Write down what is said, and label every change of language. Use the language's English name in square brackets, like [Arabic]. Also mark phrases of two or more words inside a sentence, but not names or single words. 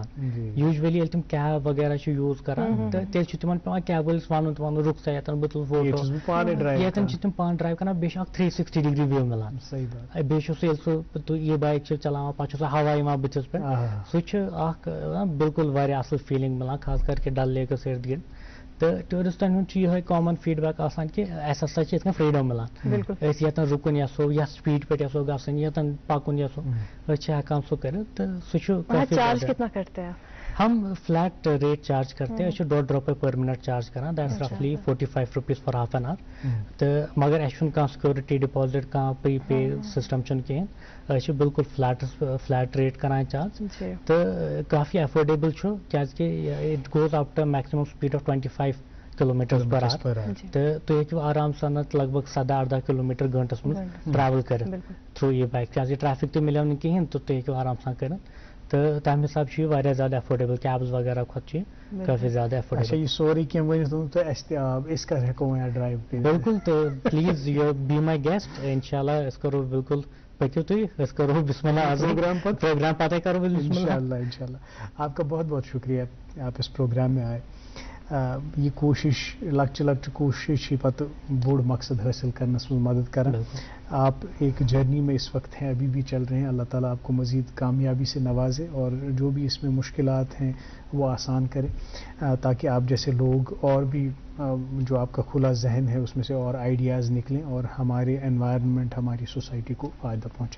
[Kashmiri] یوٗجؤلی ییٚلہِ تِم کیب وغیرہ چھِ یوٗز کران تہٕ تیٚلہِ چھُ تِمن پیوان کیب وٲلِس وَنُن رُک سا ییٚتٮ۪ن بہٕ تُلہٕ فوٹو ییٚتٮ۪ن چھِ تِم پانہٕ ڈرایو کران بیٚیہِ چھُ اکھ 360 [English] degree view [Kashmiri] مِلان بیٚیہِ چھُ سُہ ییٚلہِ سُہ [English] e bike [Kashmiri] چھِ چلاوان پتہٕ چھُ سُہ ہوا یِوان بٕتھِس پٮ۪ٹھ سُہ چھُ اکھ بالکل واریاہ اصل فیٖلِنٛگ مِلان خاص کر کہِ ڈل لیکس ارد گرد تہٕ ٹوٗرِسٹن ہُنٛد چھُ یِہوے [English] common feedback [Kashmiri] آسان کہِ اَسہِ ہسا چھِ یِتھ کٔنۍ فریڈم مِلان أسۍ ییٚتٮ۪ن رُکُن یژھو یتھ سپیٖڈ پٮ۪ٹھ یژھو گژھُن ییٚتٮ۪ن پکُن یژھو أسۍ چھِ ہٮ۪کان سُہ کٔرِتھ تہٕ سُہ چھُ [Urdu] ہم فلیٹ ریٹ چارج کرتے ہیں [Kashmiri] $2.5 [English] per minute charge [Kashmiri] کران [English] that's roughly 45 rupees for half an hour [Kashmiri] تہٕ مگر اَسہِ چھُنہٕ کانٛہہ [English] security deposit [Kashmiri] کانٛہہ [English] prepay system [Kashmiri] چھُنہٕ کِہیٖنۍ أسۍ چھِ بالکل [English] flat rate [Kashmiri] کران چارج تہٕ کافی ایفٲرڈیبل چھُ کیٛازِکہِ [English] it goes up to maximum speed of 25 kilometer per hour [Kashmiri] تہٕ تُہۍ ہیٚکِو آرام سان لگ بگ 17-18 کلومیٹر گٲنٛٹس منٛز ٹریول کٔرِتھ تھروٗ یہِ بایک کیٛازِکہِ ٹریفِک تہِ مِلیو نہٕ کِہیٖنۍ تہٕ تُہۍ ہیٚکِو آرام سان کٔرِتھ تہٕ تَمہِ حساب چھُ یہِ واریاہ زیادٕ ایفٲرڈیبل کیبٕز وغیرہ کھۄتہٕ چھُ یہِ کافی زیادٕ ایفٲرڈیبل. یہِ سورُے کینٛہہ ؤنِتھ ووٚنوُ تۄہہِ اَسہِ تہِ آب أسۍ کر ہٮ۪کو وۄنۍ ڈرایو کٔرِتھ؟ بالکل تہٕ [English] please you be my guest [Kashmiri] انشاءاللہ أسۍ کرو بالکل پٔکِو تُہۍ أسۍ کرو بسم اللہ پروگرام پتہٕ کرو انشاءاللہ. [Urdu] آپ کا بہت بہت شکریہ آپ اس پروگرام میں آئے. [Kashmiri] یہ کوشش لۄکچہِ لۄکچہِ کوشش چھِ پتہٕ بوٚڑ مقصد حٲصِل کرنس منٛز مدد کران. [Urdu] آپ ایک جرنی میں اس وقت ہیں ابھی بھی چل رہے ہیں. اللہ تعالیٰ آپ کو مزید کامیابی سے نوازے اور جو بھی اس میں مشکلات ہیں وہ آسان کرے تاکہ آپ جیسے لوگ اور بھی جو آپ کا کھلا ذہن ہے اس میں سے اور آئیڈیاز نکلیں اور ہمارے انوائرمنٹ ہماری سوسائٹی کو فائدہ پہنچے.